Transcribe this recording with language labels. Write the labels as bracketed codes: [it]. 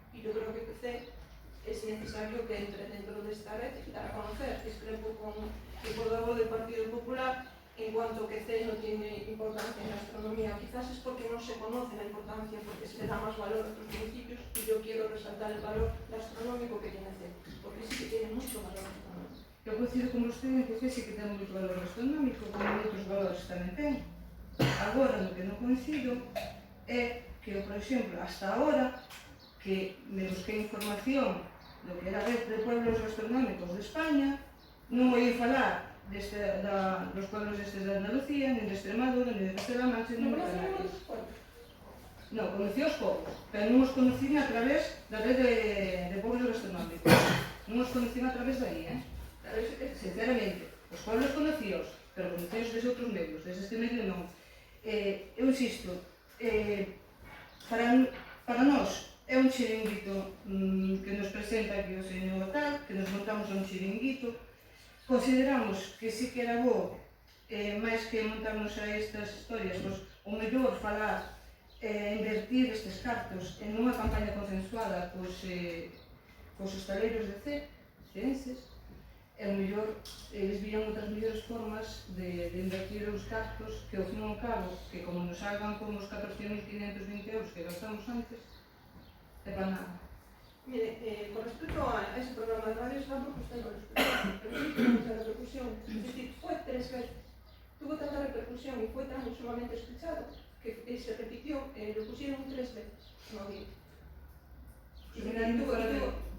[es] Y yo creo que PC es necesario que entre dentro de esta red y dar a conocer. Discrepo con el portavoz del Partido Popular en cuanto que C no tiene importancia en la gastronomía. Quizás es porque no se conoce la importancia, porque se le da más valor a otros municipios, y yo quiero resaltar el valor gastronómico que tiene C, porque sí que tiene mucho valor gastronómico. [gl] Eu coincido con vostede en que sí que ten moito valor gastronómico, como outros valores tamén ten. Agora, no que non coincido é que, por exemplo, hasta agora, que me busquei información do que era a red de pueblos gastronómicos de España, non oí falar dos pueblos destes de Andalucía, ni de Extremadura, ni de Castela-A Mancha, ni de Canarias. Non, conocí os povos, pero non os conocí a través da red de pueblos gastronómicos. Non os conocí a través de aí, sinceramente. Os pueblos conocíos, pero conocíos desde outros medios, desde este medio non. Eu insisto, para nós é un chiringuito que nos presenta aquí o señor tal, que nos montamos un chiringuito. Consideramos que sí que era bo, máis que montarnos a estas historias, pois, o mellor falar, invertir estes cartos en unha campaña consensuada cos hostaleiros de ceenses, e o mellor eles vían outras mellores formas de invertir os cartos que ao fin e ao cabo, que como nos salgan como os 14.520 euros que gastamos antes, é para nada. [es] Mire, con respecto a ese programa de radio, está porque usted no lo escuchó, pero sí tuvo mucha repercusión. Es decir, fue 3 veces. Tuvo tanta repercusión y fue tan sumamente escuchado que se repitió, lo pusieron 3 veces en audiencia.